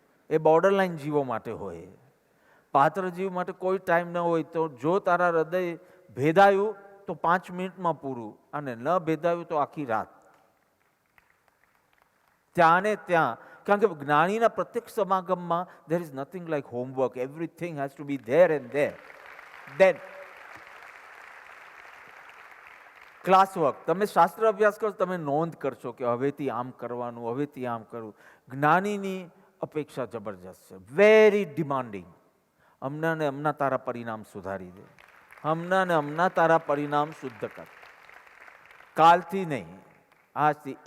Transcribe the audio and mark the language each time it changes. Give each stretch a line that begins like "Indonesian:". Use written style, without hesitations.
Gujarati: એ border line જીવો માટે હોય. પાત્ર જીવ માટે કોઈ ટાઈમ ન હોય. તો જો તારા હૃદય ભેદાયું તો 5 મિનિટમાં પૂરું, અને ન ભેદાયું તો આખી રાત. ત્યાં ને ત્યાં, કારણ કે જ્ઞાનીના પ્રત્યક્ષ સમાગમમાં
English: there is nothing like homework. Everything has to be there and there. Then class work.
Gujarati: તમે શાસ્ત્ર અભ્યાસ કરો, તમે નોંધ કરશો કે હવેથી આમ કરવાનું, હવેથી આમ કરવું. જ્ઞાનીની અપેક્ષા જબરજસ્ત છે,
English: Very demanding.
Gujarati: હમણાં ને હમણાં તારા પરિણામ સુધારી દે, હમણાં ને હમણાં તારા પરિણામ શુદ્ધ કર, કાલથી નહીં આજથી.